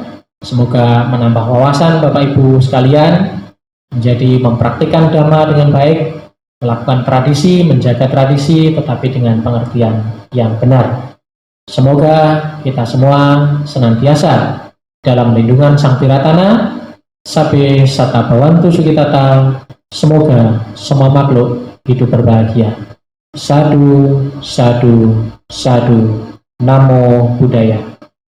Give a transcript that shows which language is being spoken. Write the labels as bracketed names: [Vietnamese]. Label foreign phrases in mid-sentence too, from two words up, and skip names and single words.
[Indonesian] Semoga menambah wawasan Bapak Ibu sekalian, menjadi mempraktikkan Dhamma dengan baik, melakukan tradisi, menjaga tradisi, tetapi dengan pengertian yang benar. Semoga kita semua senantiasa dalam lindungan Sang Tiratana, [Pali] Sabbe Satta Bhavantu Sukhitata. [Indonesian] Semoga semua makhluk hidup berbahagia. [Pali] Sadu, sadu, sadu. Namo Buddhaya.